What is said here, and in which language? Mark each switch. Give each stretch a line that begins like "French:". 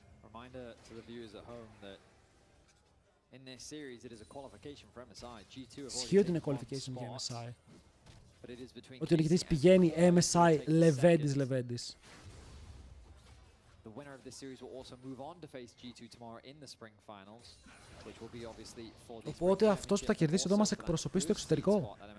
English: Reminder to the viewers at home that in this series it is a qualification for MSI. G2 have
Greek: Ισχύει ότι είναι qualification για MSI. Ότι ο νικητής πηγαίνει MSI Λεβέντης.
English: The winner of this series will also move on to face G2 tomorrow in the spring finals, which will be obviously for the.
Greek: Οπότε αυτός που θα κερδίσει εδώ μας εκπροσωπεί στο εξωτερικό.